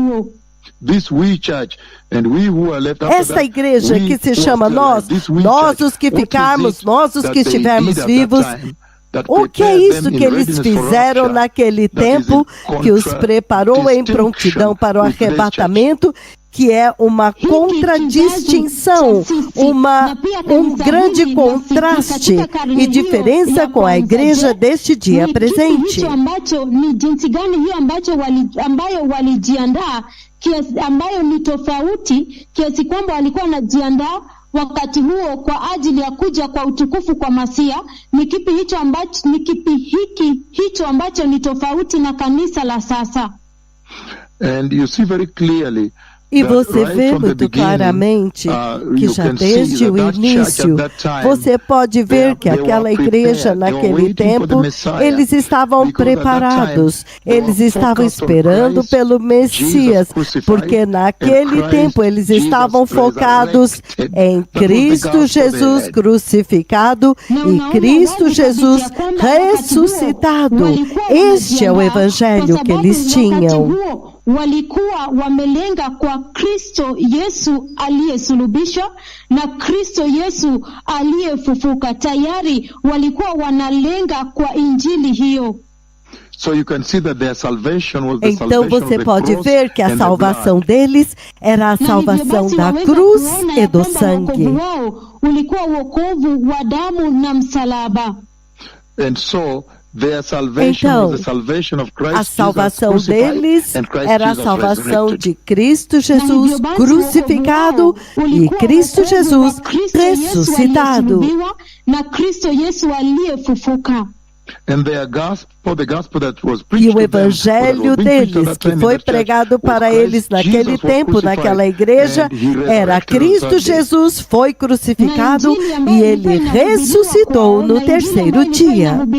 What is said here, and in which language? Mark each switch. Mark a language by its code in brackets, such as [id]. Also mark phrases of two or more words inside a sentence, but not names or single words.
[pt] Esta igreja que se chama nós os que ficarmos, nós os que estivermos vivos, o que é isso que eles fizeram naquele tempo que os preparou em prontidão para o arrebatamento, que é uma contradistinção, um grande contraste e diferença com a igreja deste dia presente. [sw] Ambayo ni tofauti kiasi kwamba walikuwa wanajiandaa wakati huo kwa ajili ya kuja kwa utukufu kwa Masia. Ni kipi hicho ambacho ni tofauti na kanisa la sasa? [en] And you see very clearly. [pt] E você vê muito claramente que já desde o início, você pode ver que aquela igreja naquele tempo, eles estavam preparados, eles estavam esperando pelo Messias, porque naquele tempo eles estavam focados em Cristo Jesus crucificado e Cristo Jesus ressuscitado. Este é o evangelho que eles tinham. [sw] Walikuwa wamelenga kwa Kristo Yesu aliyesulubishwa na Kristo Yesu aliyefufuka. Tayari walikuwa wanalenga kwa injili hiyo. [pt] Então você pode ver que a salvação deles era a salvação da cruz e do sangue. [sw] Ulikuwa wokovu wa damu na msalaba. [pt] Então, a salvação deles era a salvação de Cristo Jesus crucificado e Cristo Jesus ressuscitado. E o evangelho deles, que foi pregado para eles naquele tempo, naquela igreja, era Cristo Jesus foi crucificado e ele ressuscitou no terceiro dia.